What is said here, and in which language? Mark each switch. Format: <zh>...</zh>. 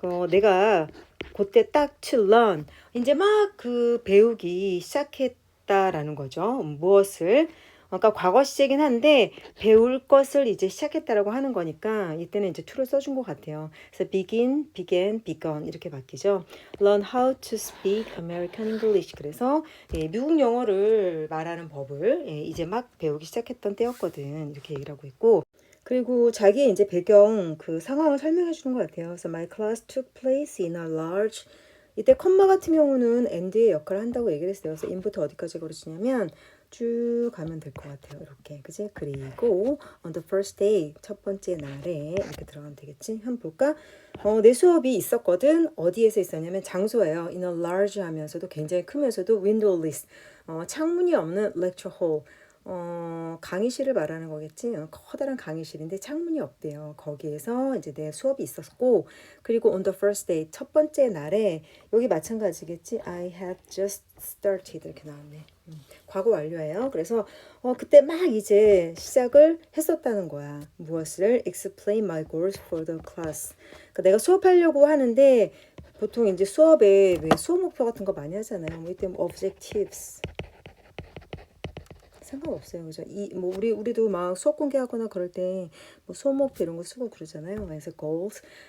<ko>내가 그때 딱 to learn 이제 막 그 배우기 시작했다라는 거죠. 무엇을 그러니까 과거 시제긴 한데 배울 것을 이제 시작했다라고 하는 거니까 이때는 이제 to를 써준 것 같아요. 그래서 begin, began, begun 이렇게 바뀌죠.</ko> <en>Learn how to speak American English.</en> <ko>그래서 미국 영어를 말하는 법을 이제 막 배우기 시작했던 때였거든. 이렇게 얘기를 하고 있고 그리고 자기의 이제 배경 그 상황을 설명해 주는 것 같아요. 그래서</ko> <en>my class took place in a large</en> <ko>이때 컴마 같은 경우는 and의 역할을 한다고 얘기를 했어요. 그래서 in부터 어디까지 가르치냐면 쭉 가면 될 것 같아요. 이렇게 그지? 그리고</ko> <en>on the first day</en> <ko>첫 번째 날에 이렇게 들어가면 되겠지? 한번 볼까? 내 수업이 있었거든. 어디에서 있었냐면 장소예요.</ko> <en>in a large</en> <ko>하면서도 굉장히 크면서도 windowless 창문이 없는</ko> <en>lecture hall</en> <ko>강의실을 말하는 거겠지. 커다란 강의실인데 창문이 없대요. 거기에서 이제 내 수업이 있었고, 그리고</ko> <en>on the first day</en> <ko>첫 번째 날에 여기 마찬가지겠지.</ko> <en>I had just started 이렇게 나왔네.</en> <ko>과거 완료예요. 그래서 그때 막 이제 시작을 했었다는 거야.</ko> <en>무엇을 explain my goals for the class.</en> <ko>그러니까 내가 수업하려고 하는데 보통 이제 수업에 왜 수업 목표 같은 거 많이 하잖아요. 뭐 이때 objectives 상관없어요. 그죠? 뭐 우리도 막 수업 공개하거나 그럴 때 뭐 수업 목표 이런 거 쓰고 그러잖아요. 그래서 goals.</ko>